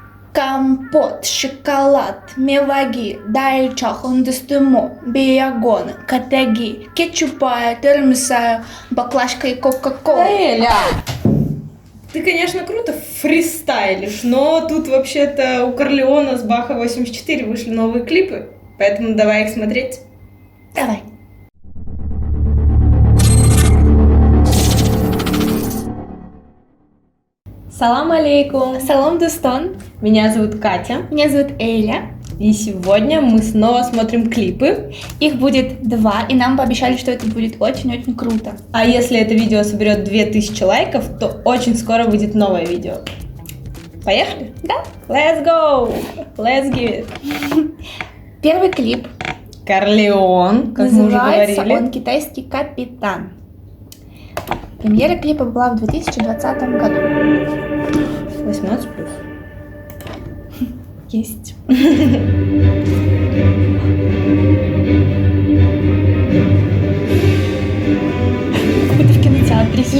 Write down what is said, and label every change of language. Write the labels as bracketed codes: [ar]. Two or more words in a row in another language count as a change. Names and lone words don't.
[tg] Компот, шоколад, меваги, дайча, хондестымо, биягон, катаги, кетчупая, термисая, баклажка и кока-кола. [ru] Эля! Ты, конечно, круто фристайлишь, но тут вообще-то у Корлеона с Баха 84 вышли новые клипы, поэтому давай их смотреть. Давай. [ar] سلام عليكم! [ru] Салам, Дустон. Меня зовут Катя, Меня зовут Эля. и сегодня мы снова смотрим клипы. Их будет 2, и нам пообещали, что это будет очень-очень круто. А если это видео соберет 2000 лайков, то очень скоро выйдет новое видео. Поехали? Да? [en] Let's go! Let's give it! [ru] Первый клип. Корлеон, как мы уже Называется говорили. он «Китайский капитан». Премьера клипа была в 2020 году. 18+. Есть. Как будто в кинотеатре сижу.